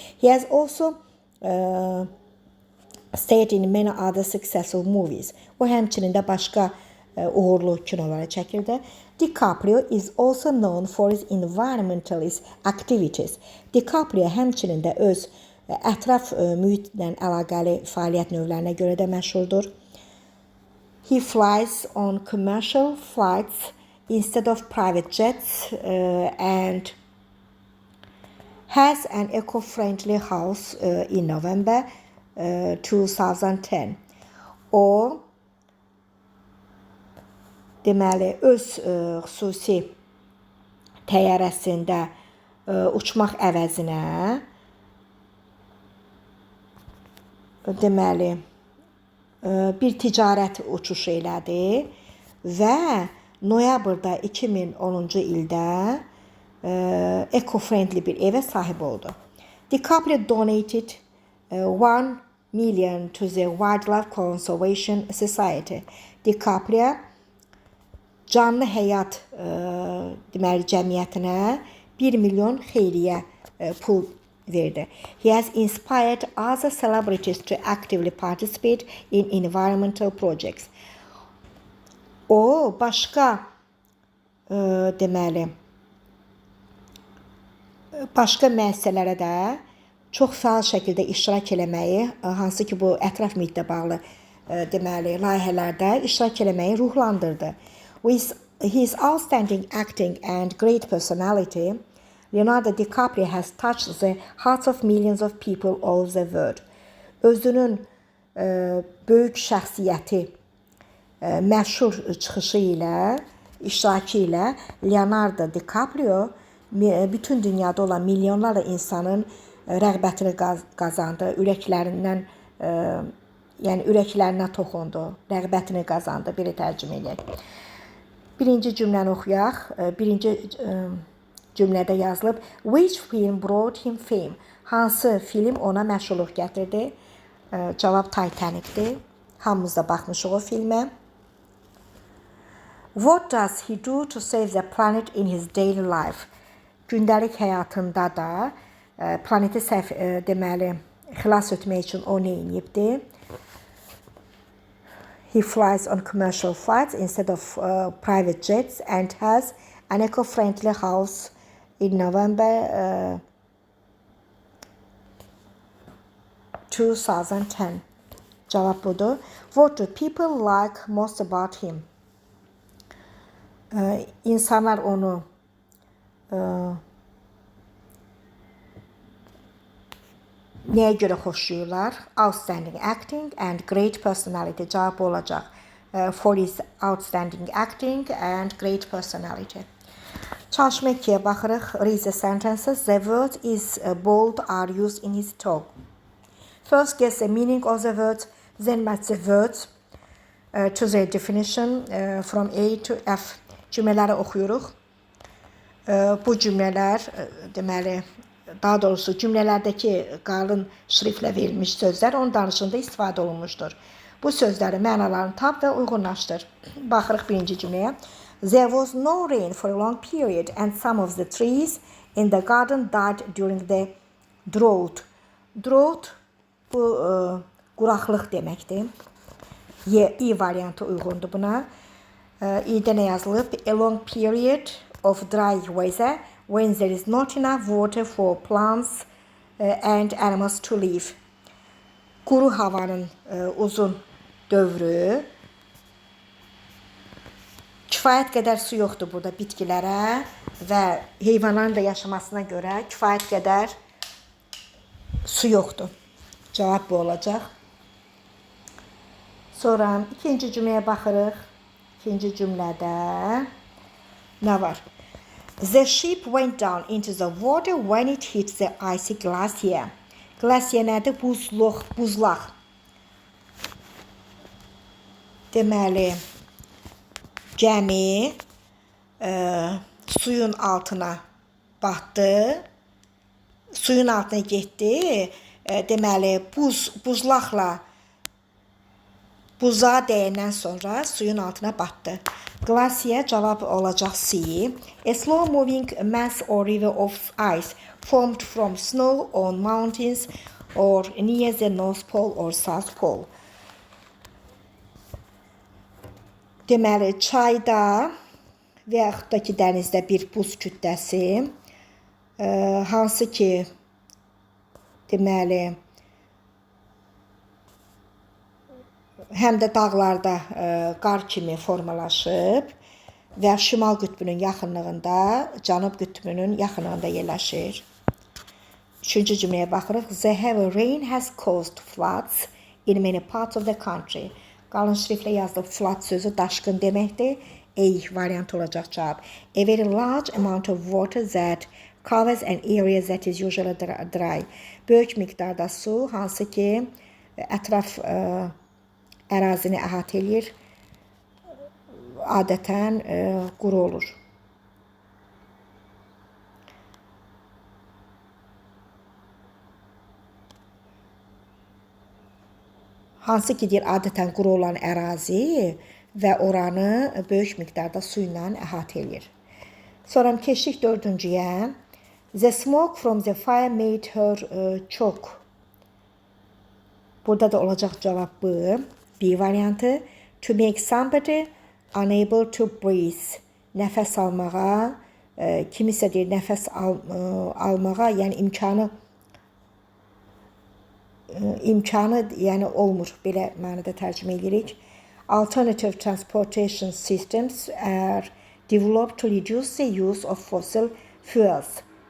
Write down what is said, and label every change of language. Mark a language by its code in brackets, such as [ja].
[en] He has also starred in many other successful movies. [az] O həmçinin də başqa uğurlu kinolara çəkildi. [en] DiCaprio is also known for his environmentalist activities. [az] DiCaprio həmçinin də öz ətraf mühitlə əlaqəli fəaliyyət növlərinə görə də məşhurdur. [en] He flies on commercial flights instead of private jets and has an eco-friendly house in November 2010. O [az] deməli öz xüsusi təyyarəsində uçmaq əvəzinə deməli bir ticarət uçuşu elədi və noyabrda 2010-cu ildə eco-friendly bir evə sahib oldu. [en] DiCaprio donated 1 million to the Wildlife Conservation Society. [az] DiCaprio Canlı Həyat deməli cəmiyyətinə 1 milyon xeyriyyə pul verdi. [en] He has inspired other celebrities to actively participate in environmental projects. [az] O başqa deməli başqa müəssisələrə də çox fəal şəkildə iştirak eləməyi, hansı ki bu ətraf mühitlə bağlı deməli layihələrdə iştirak eləməyi ruhlandırdı. [en] With his outstanding acting and great personality, Leonardo DiCaprio has touched the hearts of millions of people all over the world. [az] Özünün böyük şəxsiyyəti, məşhur çıxışı ilə, iştirakı ilə Leonardo DiCaprio bütün dünyada olan milyonlarla insanın rəğbətini qazandı, ürəklərindən, yəni ürəklərinə toxundu, rəğbətini qazandı, belə tərcümə edək. Birinci cümləni oxuyaq. Birinci cümlədə yazılıb, [en] which film brought him fame? [az] Hansı film ona məşhurluq gətirdi? Cavab Titanic'dir. Hamımız da baxmışıq o filmə. [en] What does he do to save the planet in his daily life? [az] Gündəlik həyatında da planeti deməli xilas etmək üçün o nə edibdi? [en] He flies on commercial flights instead of private jets and has an eco-friendly house in November 2010. [az] Cavab budur. [en] What do people like most about him? [az] İnsanlar onu nəyə görə xoşlayırlar? [en] Outstanding acting and great personality. [az] Cavab olacaq. [en] For his outstanding acting and great personality. [az] Çalışma 2-yə baxırıq. [en] Read the sentences. The word is bold are used in his talk. First, guess the meaning of the words. Then match the words to the definition from A to F. [az] Cümlələri oxuyuruq. Bu cümlələr deməli daha doğrusu cümlələrdəki qalın şriftlə verilmiş sözlər onun danışığında istifadə olunmuşdur. Bu sözləri mənalarını tap və uyğunlaşdır. Baxırıq birinci cümləyə. [en] There was no rain for a long period and some of the trees in the garden died during the drought. [az] Drought bu quraqlıq deməkdir. İ variantı uyğundur buna. İ'də nə yazılıb? [en] A long period of dry weather when there is not enough water for plants and animals to live. [az] Quru havanın uzun dövrü. Kifayət qədər su yoxdur burada bitkilərə və heyvanların da yaşamasına görə kifayət qədər su yoxdur. Cavab bu olacaq. Sonra ikinci cümləyə baxırıq. İkinci cümlədə nə var? The ship went down into the water when it hit the icy glacier. Glacier nədir? Buzlaq. Deməli, gəmi suyun altına batdı. Suyun altına getdi. Deməli, buzlaqla buzağa dəyəndən sonra suyun altına batdı. Glacier cavab olacaq C. [en] A slow-moving mass or river of ice formed from snow on mountains or near the North Pole or South Pole. [az] Deməli, çayda və yaxud da ki, dənizdə bir buz kütləsi, hansı ki, deməli, həm də dağlarda qar kimi formalaşıb və şimal qütbünün yaxınlığında, cənub qütbünün yaxınlığında yerləşir. Üçüncü cümləyə baxırıq. [en] The heavy rain has caused floods in many parts of the country. [az] Qalın şriftlə yazılıb flood sözü daşqın deməkdir. A variantı olacaq cavab. [en] A very large amount of water that covers an area that is usually dry. [az] Böyük miqdarda su, hansı ki ətraf ərazini əhatə edir, adətən quru olur. Hansı ki deyir, adətən quru olan ərazi və oranı böyük miqdarda su ilə əhatə edir. Sonra keçdik 4-cüyə. [en] The smoke from the fire made her choke. [az] Burada da olacaq cavab B. B variantı. [en] To make somebody unable to breathe. [az] Nəfəs almağa, kimisə deyir nəfəs almağa, yəni imkanı yəni olmur. Belə mənada tərcümə edirik. [en] Alternative transportation systems are developed to reduce the use of fossil fuels.